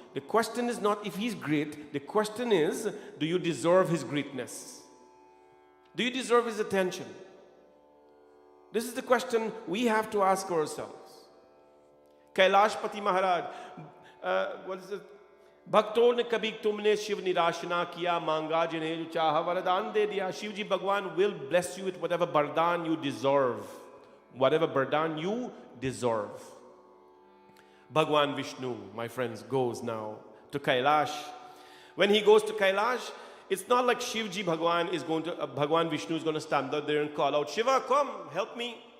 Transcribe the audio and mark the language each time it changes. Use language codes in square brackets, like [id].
[en] The question is not if he's great. The question is, do you deserve his greatness? Do you deserve his attention? This is the question we have to ask ourselves. Kailashpati Maharaj, what is it? [hi] भक्तों ने कभी तुमने शिव निराश ना किया, मांगा जिन्हें जो चाहा वरदान दे दिया. [en] Shivji Bhagwan will bless you with whatever bardhan you deserve. Whatever bardhan you deserve. Bhagwan Vishnu, my friends, goes now to Kailash. When he goes to Kailash, it's not like Shivji Bhagwan is going to, Bhagwan Vishnu is going to stand out there and call out, Shiva, come, help me.